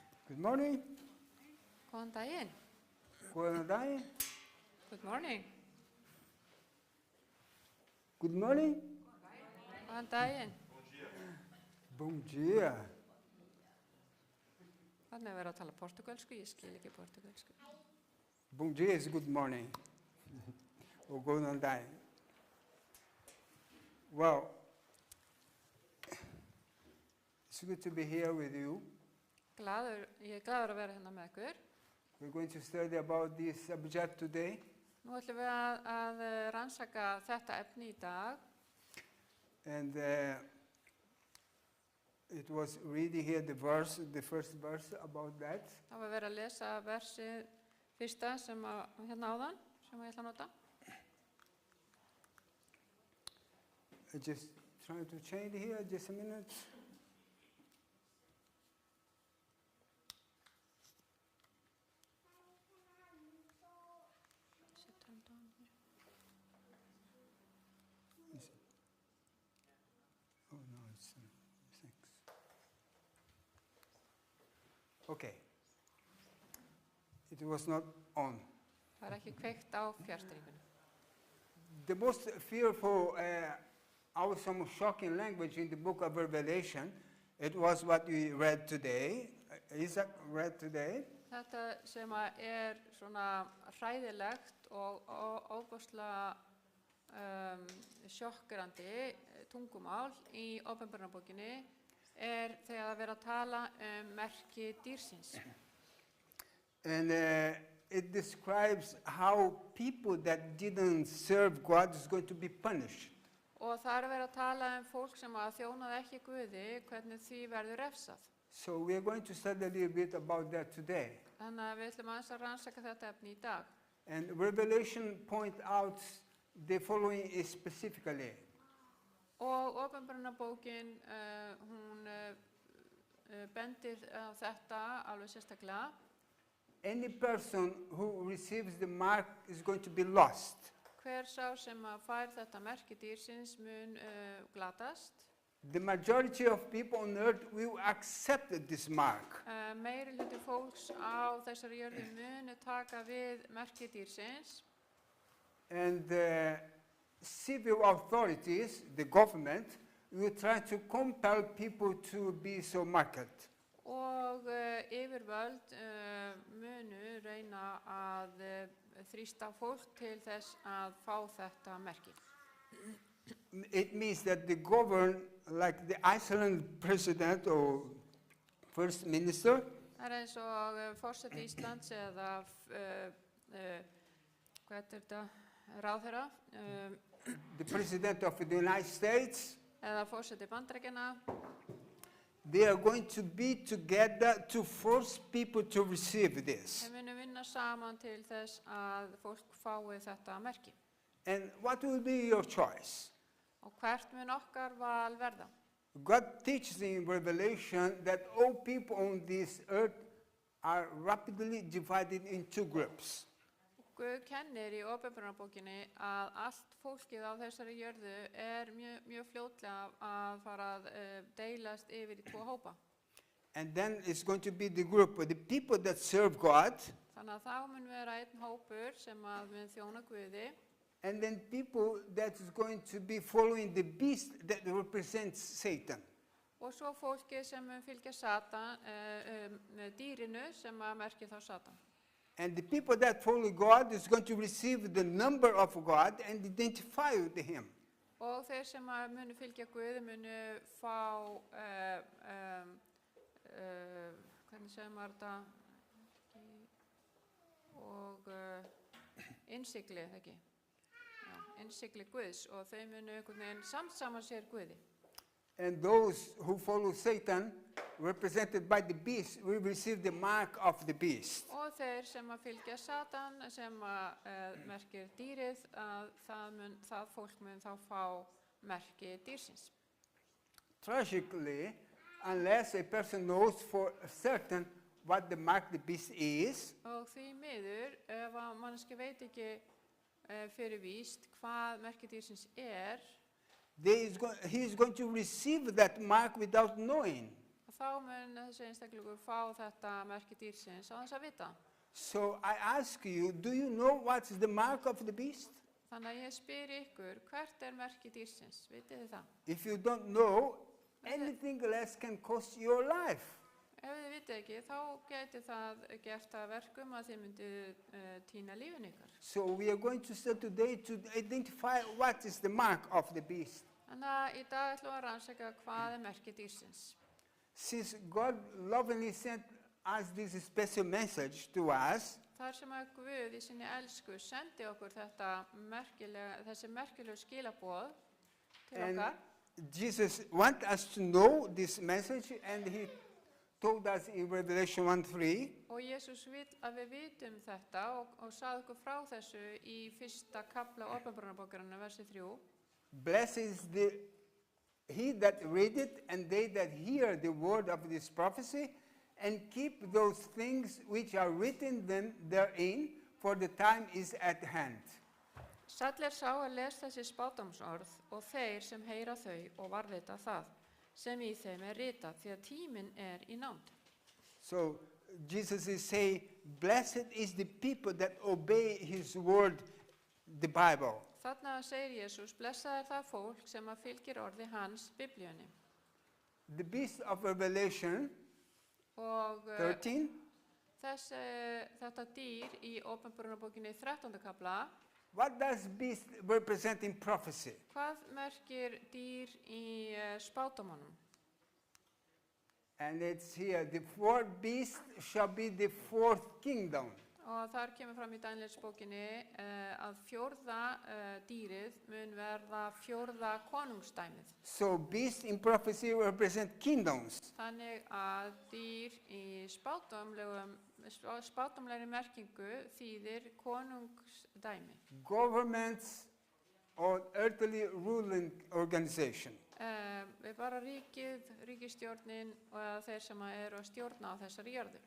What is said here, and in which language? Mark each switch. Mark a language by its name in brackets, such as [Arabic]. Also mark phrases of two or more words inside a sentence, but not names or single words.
[English] Good morning. [Icelandic] Góðan daginn. Góðan daginn. [English] Good morning. Good morning. [Icelandic] Góðan daginn. [Portuguese] Bom dia. [Icelandic] Þannig að vera að tala portugalsku, ég skil ekki portugalsku. [Portuguese] Bom dia [English] is good morning. Or [Icelandic] góðan daginn. [English] Well, it's good to be here with you. [Icelandic] Ég er glaður að vera hérna með ykkur. [English] We're going to study about this subject today. [Icelandic] Nú ætlum við að rannsaka þetta efni í dag. [English] And it was reading here the first verse about that. [Icelandic] Það var verið að lesa versið fyrsta sem hérna áðan, sem ég ætla að nota. [English] I just trying to change here, just a minute. Oh no, it's thanks. Okay. It was not on. [Icelandic] Það er ekki kveikt á fjarstýringunni. [English] The most fearful, awesome, shocking language in the book of Revelation, it was what we read today. Isaac read today. [Icelandic] Þetta sem er svona hræðilegt og ofboðslega sjokkerandi tungumál í Åpenbarabókinni er þegar það verið að tala merki dýrsins. [English] And it describes how people that didn't serve God is going to be punished. [Icelandic] Og það er verið að tala fólk sem þjónaði ekki Guði, hvernig því verður refsað. [English] So we are going to study a little bit about that today. [Icelandic] Þannig að við ætlum aðeins að rannsaka þetta efni í dag. [English] And Revelation point out the following specifically. [Icelandic] Og Åpenbarabókin, hún bendir á þetta alveg sérstaklega. [English] Any person who receives the mark is going to be lost. [Icelandic] Hver sá sem fær þetta merki dýrsins mun glatast. [English] The majority of people on earth will accept this mark. [Icelandic] Meiri hluti fólks á þessari jörðu munu taka við merki dýrsins. [English] And the civil authorities, the government, will try to compel people to be so marked. [Icelandic] Og yfirvöld munu reyna að þrýsta fólk til þess að fá þetta merki. [English] It means that the government, like the Iceland president or first minister, [Icelandic] Það er eins og forseti Íslands eða hvað er þetta, ráðherra, [English] the president of the United States, [Icelandic] eða forseti Bandaríkjanna, [English] they are going to be together to force people to receive this. [Icelandic] þeir munu vinna saman til þess að fólk fái þetta merki. [English] And what will be your choice? [Icelandic] Og hvert mun okkar val verða? [English] God teaches in Revelation that all people on this earth are rapidly divided in two groups. [Icelandic] Guð kennir í Åpenbarabókinni að allt fólkið á þessari jörðu er mjög fljótlega að fara að deilast yfir í tvo hópa. [English] And then it's going to be the group of the people that serve God, [Icelandic] Þannig að þá mun vera einn hópur sem að mun þjóna Guði [English] and then people that is going to be following the beast that represents Satan. [Icelandic] og svo fólkið sem mun fylgja Satan, dýrinu sem að merki þá Satan. [English] And the people that follow God is going to receive the number of God and identify with him. [Icelandic] Og þeir sem að munu fylgja Guði munu fá, hvernig segir maður þetta, og innsigli, ekki? Já, innsigli Guðs og þau munu einhvern veginn samsama sér Guði. [English] And those who follow Satan, represented by the beast, will receive the mark of the beast. [Icelandic] Og þeir sem að fylgja Satan, sem að merkir dýrið, að það fólk mun þá fá merki dýrsins. [English] Tragically, unless a person knows for certain what the mark the beast is, [Icelandic] Og því miður, ef að mannski veit ekki fyrir víst hvað merki dýrsins [English] he is going to receive that mark without knowing. [Icelandic] þá mun þessi einstaklingur fá þetta merki dýrsins á þess að vita. [English] So I ask you, do you know what's the mark of the beast? [Icelandic] Þannig að ég spyr ykkur, hvert er merki dýrsins? Vitið þið það? [English] If you don't know, anything less can cost your life. [Icelandic] Ef þið vitið ekki, þá geti það gert að verkum að þið myndið týna lífin ykkar. [English] So we are going to start today to identify what is the mark of the beast. [Icelandic] Þannig að í dag ætlum við að rannsaka hvað er merki dýrsins. [English] Since God lovingly sent us this special message to us, [Icelandic] Þar sem að Guð í sinni elsku sendi okkur þessi merkilegu skilaboð til [English] and [Icelandic] okkar. [English] Jesus wants us to know this message, and he told us in Revelation 1:3, [Icelandic] Og Jesús vill að við vitum þetta og sagði okkur frá þessu í fyrsta kafla Åpenbararbókarinnar, versi 3. [English] blessed is he that read it, and they that hear the word of this prophecy, and keep those things which are written therein, for the time is at hand. [Icelandic] Sæll sá að les þessi spádómsorð og þeir sem heyra þau og varðveita það, sem í þeim er ritað, því að tíminn er í nánd. [English] So Jesus is saying, blessed is the people that obey his word, the Bible. [Icelandic] Þarna segir Jesús, blessað er það fólk sem að fylgir orði hans, Biblíunni. [English] The beast of Revelation [Icelandic] Og 13 þetta dýr í Åpenbararbókinni 13. kafla, [English] what does beast represent in prophecy? [Icelandic] hvað merkir dýr í spádómunum? [English] And it's here, the fourth beast shall be the fourth kingdom. [Icelandic] Og þar kemur fram í Danielsbókinni að fjórða dýrið mun verða fjórða konungsdæmið. [English] So beast in prophecy represent kingdoms. [Icelandic] Þannig að dýr í spádómlegri merkingu þýðir konungsdæmi. [English] Governments or earthly ruling organization. [Icelandic] Við bara ríkisstjórnin og þeir sem eru að stjórna á þessari jörðu.